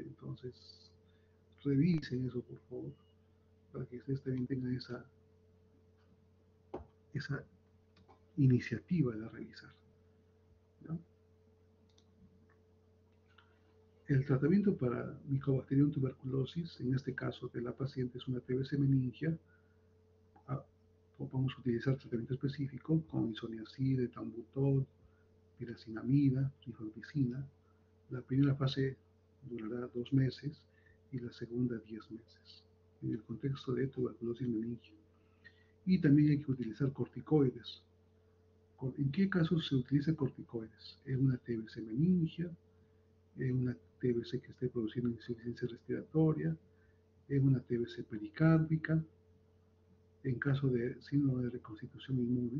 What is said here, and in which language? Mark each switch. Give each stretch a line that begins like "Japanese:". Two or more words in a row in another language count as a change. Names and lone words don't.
Spanish: Entonces, revisen eso, por favor, para que ustedes también tengan esa iniciativa de revisar, ¿no? El tratamiento para Mycobacterium tuberculosis, en este caso de la paciente es una TBC meningia, vamos a utilizar tratamiento específico con isoniazid, etambutol, piracinamida, rifampicina. La primera fase durará 2 meses y la segunda 10 meses, en el contexto de tuberculosis meningia. Y también hay que utilizar corticoides. ¿En qué casos se utiliza corticoides? En una TBC meningia, en una TBC que esté produciendo insuficiencia respiratoria, en una TBC pericárdica, en caso de síndrome de reconstitución inmune.